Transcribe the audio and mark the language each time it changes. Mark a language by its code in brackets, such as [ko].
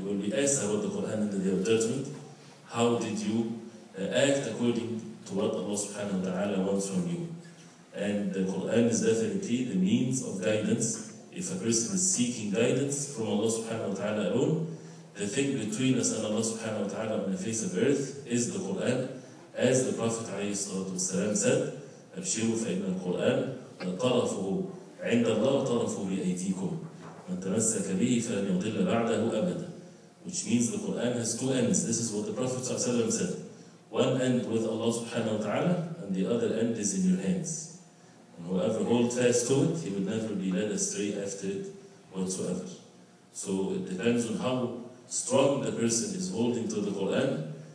[en] You will be asked about the Quran in the day of judgment. How did you act according to what Allah subhanahu wa ta'ala wants from you? And the Quran is definitely the means of guidance. If a person is seeking guidance from Allah subhanahu wa ta'ala alone, the thing between us and Allah subhanahu wa ta'ala on the face of earth is the Quran. As the Prophet ﷺ said, [ar] أبشروا فإن القرآن طرفه عند الله طرفه بأيديكم من تمسك به فلن يضل بعده أبدا. [en] Which means the Quran has 2 ends. This is what the Prophet ﷺ said. One end with Allah subhanahu wa ta'ala, and the other end is in your hands. And whoever holds fast to it, he will never be led astray after it whatsoever. So it depends on how strong the person is holding to the Quran.